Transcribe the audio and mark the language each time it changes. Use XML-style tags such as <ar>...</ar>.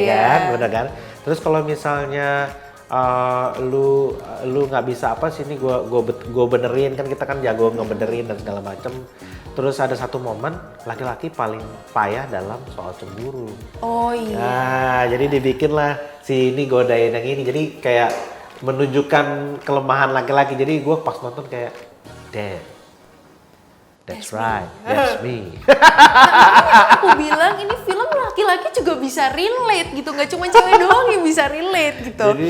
<id>Ya kan, bener kan. Terus kalau misalnya lu nggak bisa apa sini gue benerin, kan kita kan jago ngebenerin dan segala macem. Terus ada satu momen laki-laki paling payah dalam soal cemburu. Oh iya. Nah, jadi dibikinlah si ini godain yang ini. Jadi kayak menunjukkan kelemahan laki-laki. Jadi gue pas nonton kayak,</id> <en>damn, that's right, that's me.</en> <id>Aku bilang ini film laki-laki juga bisa relate gitu, nggak cuma cewek doang yang bisa relate gitu.</id>